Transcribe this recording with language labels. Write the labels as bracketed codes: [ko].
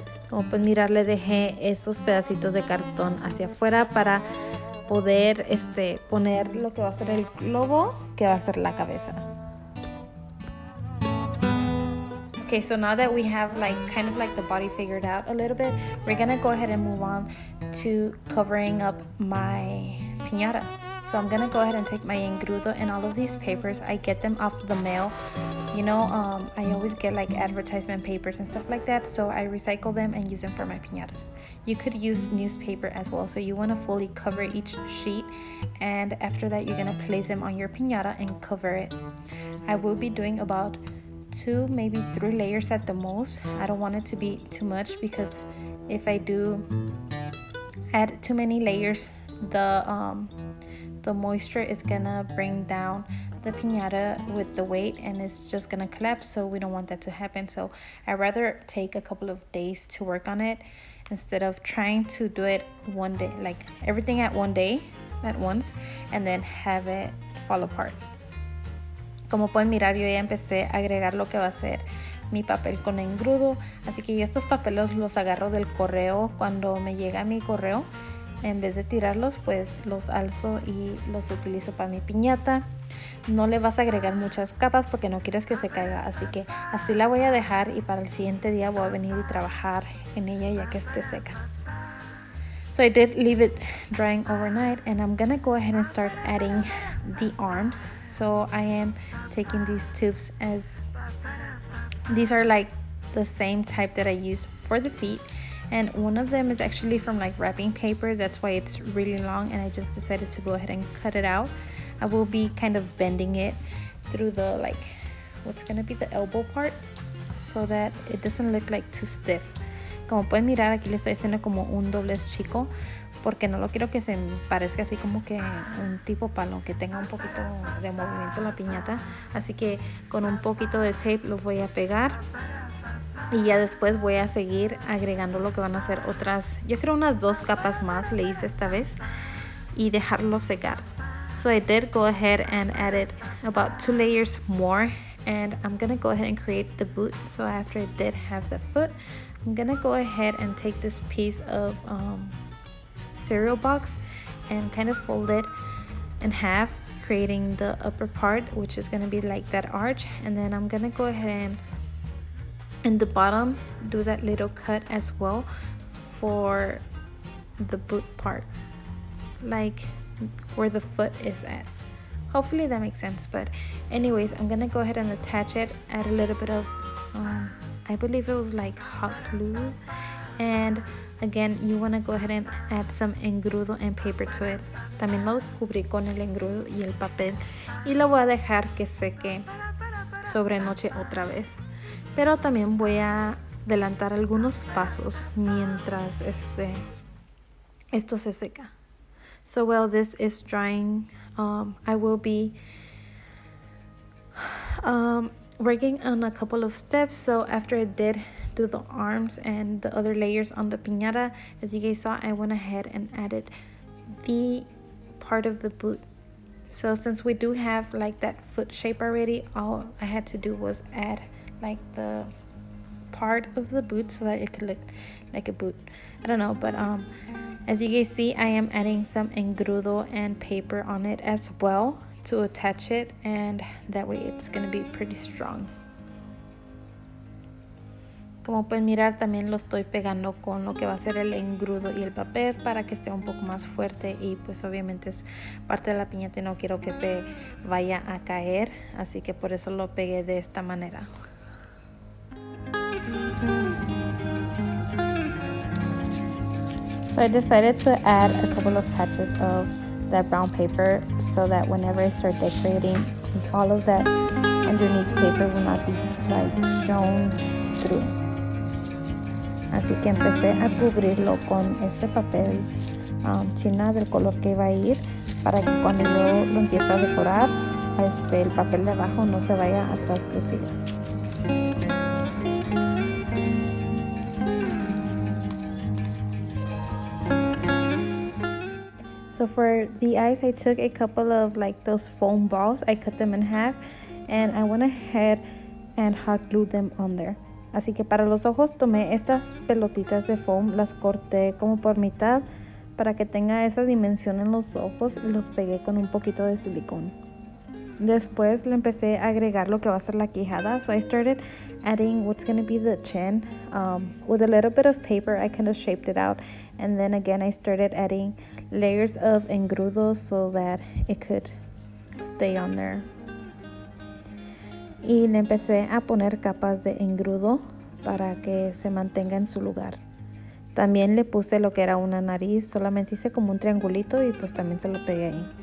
[es] Como pueden mirar, le dejé esos pedacitos de cartón hacia afuera para poder poner lo que va a ser el globo, que va a ser la cabeza. [en] Okay, so now that we have kind of the body figured out a little bit, we're gonna go ahead and move on to covering up my piñata. So I'm gonna go ahead and take my engrudo and all of these papers. I get them off the mail. You know, I always get advertisement papers and stuff like that, so I recycle them and use them for my piñatas. You could use newspaper as well, so you want to fully cover each sheet, and after that you're gonna place them on your piñata and cover it. I will be doing about 2, maybe 3 layers at the most. I don't want it to be too much because if I do add too many layers, the moisture is gonna bring down the piñata with the weight and it's just gonna collapse, so we don't want that to happen. So I'd rather take a couple of days to work on it instead of trying to do it one day, like everything at one day at once, and then have it fall apart. [es] Como pueden mirar, yo ya empecé a agregar lo que va a ser mi papel con engrudo. Así que yo estos papeles los agarro del correo cuando me llega mi correo. En vez de tirarlos, pues los alzo y los utilizo para mi piñata. No le vas a agregar muchas capas porque no quieres que se caiga. Así que así la voy a dejar y para el siguiente día voy a venir y trabajar en ella ya que esté seca. [en] So I did leave it drying overnight and I'm gonna go ahead and start adding the arms. So I am taking these tubes as these are the same type that I used for the feet, and one of them is actually from wrapping paper. That's why it's really long and I just decided to go ahead and cut it out. I will be kind of bending it through the what's gonna be the elbow part so that it doesn't look too stiff. [es] Como pueden mirar, aquí le estoy haciendo como un doblez chico porque no lo quiero que se parezca así como que un tipo palo, que tenga un poquito de movimiento la piñata. Así que con un poquito de tape lo voy a pegar y ya después voy a seguir agregando lo que van a ser otras, yo creo unas 2 capas más le hice esta vez, y dejarlo secar. [en] So I did go ahead and added about 2 layers more, and I'm gonna go ahead and create the boot. So after I did have the foot, I'm gonna go ahead and take this piece of cereal box and kind of fold it in half, creating the upper part, which is gonna be like that arch. And then I'm gonna go ahead and in the bottom do that little cut as well for the boot part, like where the foot is at. Hopefully that makes sense. But anyways, I'm gonna go ahead and attach it, add a little bit of I believe it was like hot glue, and again you want to go ahead and add some engrudo and paper to it. [es] También lo cubrí con el engrudo y el papel y lo voy a dejar que seque sobre noche otra vez, pero también voy a adelantar algunos pasos mientras esto se seca. [en] So while this is drying, I will be working on a couple of steps. So after I did do the arms and the other layers on the piñata, as you guys saw, I went ahead and added the part of the boot. So since we do have like that foot shape already, all I had to do was add like the part of the boot so that it could look like a boot. I don't know, but as you guys see, I am adding some engrudo and paper on it as well to attach it, and that way it's gonna be pretty strong. [es] Como pueden mirar, también lo estoy pegando con lo que va a ser el engrudo y el papel para que esté un poco más fuerte, y pues obviamente es parte de la piñata y no quiero que se vaya a caer, así que por eso lo pegué de esta manera. [en] So I decided to add a couple of patches of that brown paper so that whenever I start decorating, all of that underneath paper will not be like shown through. [es] Así que empecé a cubrirlo con este papel china del color que iba a ir, para que cuando yo lo empiece a decorar, el papel de abajo no se vaya a traslucir. [en] So for the eyes, I took a couple of like those foam balls, I cut them in half, and I went ahead and hot glued them on there. [es] Así que para los ojos tomé estas pelotitas de foam, las corté como por mitad para que tenga esa dimensión en los ojos y los pegué con un poquito de silicón. Después le empecé a agregar lo que va a ser la quijada. [en] So I started adding what's going to be the chin. With a little bit of paper, I kind of shaped it out. And then again, I started adding layers of engrudo so that it could stay on there. [es] Y le empecé a poner capas de engrudo para que se mantenga en su lugar. También le puse lo que era una nariz, solamente hice como un triangulito y pues también se lo pegué ahí.